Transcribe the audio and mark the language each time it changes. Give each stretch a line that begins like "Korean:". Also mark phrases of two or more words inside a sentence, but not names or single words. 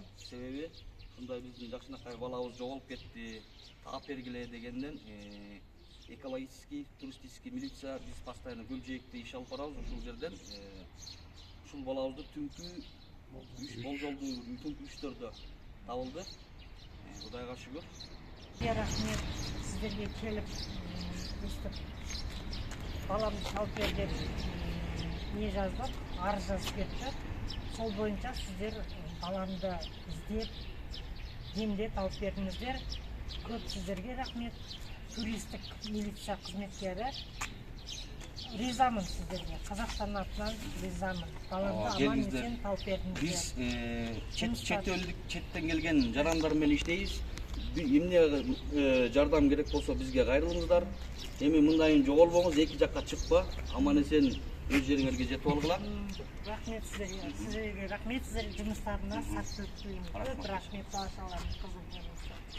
Kyrgyz: Себеби ушундай биздин жакшынакай балабыз жоголуп кетти, таап бергиле дегенден
Russian: экологический, туристический
Kyrgyz: милиция биз постоянно Көлжээкте иш алып барабыз. Ушул жерден ушул балабызды түнкү болжолдуу түнкү 3-төрдө табылды. Кудайга шүгүр.
Kazakh: Рахмет сіздерге келіп өстіп баламды алып бер деп не жаздық, арыз жазып кетті. Сол бойынша сіздер баламды іздеп, демдеп алып бердіңіздер. Көп сіздерге рахмет. Туристік милиция қызметкері. Ризамын сіздерге. Қазақстан атынан ризамын. Баламды аман есен алып бердіңіздер.
Kyrgyz: Биз четтен келген жарандар менен иштейбиз. Эмне жардам керек болсо бизге кайрылыңыздар. Эми мындайын жоголбоңуз, эки жакка чыкпа, аман эсен өз жериңерге жетип алгыла.
Kazakh: Рахмет сіздерге. Рахмет сіздерге жұмыстарына сәттілік тілеймін. Көп рахмет бала-шағаларыңыз қызым.